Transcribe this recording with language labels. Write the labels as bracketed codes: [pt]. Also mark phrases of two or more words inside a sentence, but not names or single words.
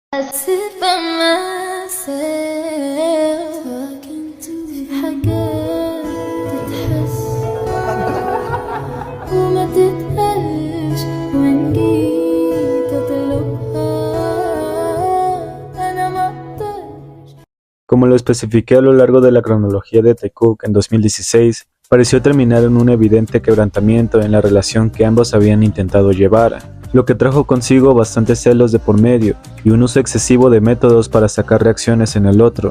[en] sit by myself talking to [ar] في حاجات تتحس وما تتقالش وإن جيت أطلبها أنا مقدرش. [es] Como lo especifiqué a lo largo de la cronología de Taekook en 2016, pareció terminar en un evidente quebrantamiento en la relación que ambos habían intentado llevar, lo que trajo consigo bastantes celos de por medio y un uso excesivo de métodos para sacar reacciones en el otro.